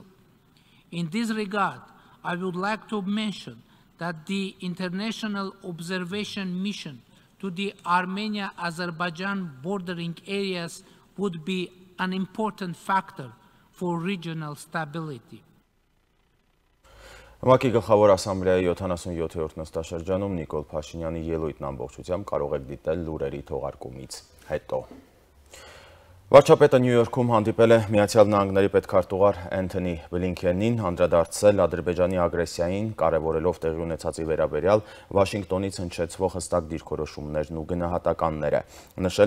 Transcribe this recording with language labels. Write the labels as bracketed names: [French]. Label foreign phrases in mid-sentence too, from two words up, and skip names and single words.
[English] In this regard, I would like to mention that the international observation mission to the Armenia-Azerbaijan bordering areas would be an important factor for regional stability. [Armenian] ՄԱԿ-ի գլխավոր ասամբլեայի 77-րդ նստաշրջանում Նիկոլ Փաշինյանի ելույթն ամբողջությամբ կարող եք դիտել լուրերի թողարկումից հետո։ Վարչապետը Նյու Յորքում հանդիպել է Միացյալ Նահանգների պետքարտուղար Էնթոնի Բլինքենին, անդրադարձել Ադրբեջանի ագրեսիային, կարևորելով տեղի ունեցածի վերաբերյալ Վաշինգտոնից հնչեցվող հստակ դիրքորոշումներն ու գնահատականները։ Նշել